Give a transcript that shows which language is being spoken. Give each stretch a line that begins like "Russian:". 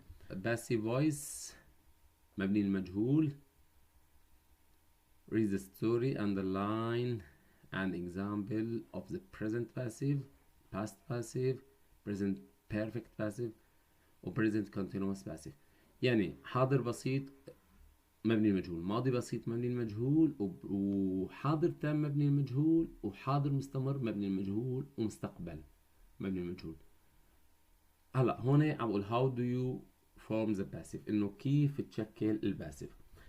English: passive voice مبني المجهول. read the story underline an example of the present passive past passive present perfect passive و present continuous passive.
Arabic: يعني حاضر بسيط مبني المجهول، ماضي بسيط مبني المجهول، وحاضر تام مبني المجهول، وحاضر مستمر مبني المجهول، ومستقبل مبني المجهول. هلا هون عم بقول how do you form the passive انه كيف تشكل الباسيف.